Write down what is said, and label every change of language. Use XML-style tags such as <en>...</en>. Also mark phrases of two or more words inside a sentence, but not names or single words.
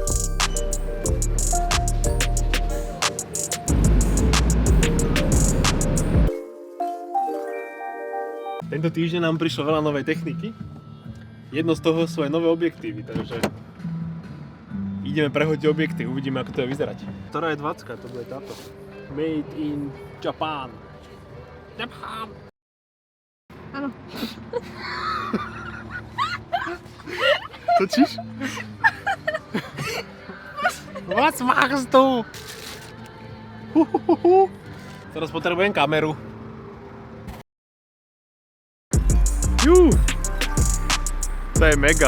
<sk>Tento týždeň nám prišlo veľa novej techniky. Jedno z toho sú aj nové objektívy, takže ideme prehodiť objektív, uvidíme, ako to je vyzerať. Ktorá je 20, to bude táto.</sk> <en>Made in Japan. Japan!</en> <sk>Áno. Točíš?</sk> <de>Was machst du?</de> <sk>Teraz potrebujem kameru. To je mega.</sk>